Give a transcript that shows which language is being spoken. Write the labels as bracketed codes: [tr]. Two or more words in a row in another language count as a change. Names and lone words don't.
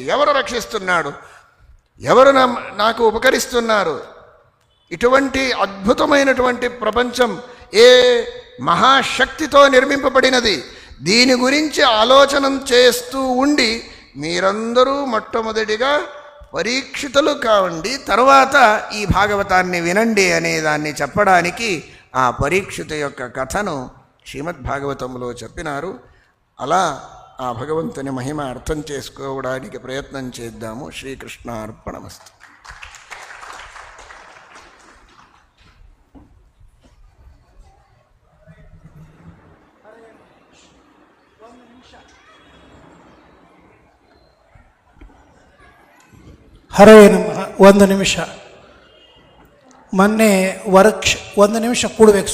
[te] ఎవరు రక్షిస్తున్నాడు, ఎవరు నాకు ఉపకరిస్తున్నారు, ఇటువంటి అద్భుతమైనటువంటి ప్రపంచం ఏ మహాశక్తితో నిర్మింపబడినది, దీని గురించి ఆలోచన చేస్తూ ఉండి మీరందరూ మొట్టమొదటిగా పరీక్షితులు కావండి, తర్వాత ఈ భాగవతాన్ని వినండి అనే దాన్ని చెప్పడానికి ఆ పరీక్షిత యొక్క కథను శ్రీమద్భాగవతంలో చెప్పినారు. అలా ఆ భగవంతుని మహిమ అర్థం చేసుకోవడానికి ప్రయత్నం చేద్దాము. శ్రీకృష్ణార్పణమస్తు. [kn] ಹರೇ ನಮಃ. ಒಂದು ನಿಮಿಷ ಮೊನ್ನೆ ಒಂದು ನಿಮಿಷ ಕೂಡಬೇಕು.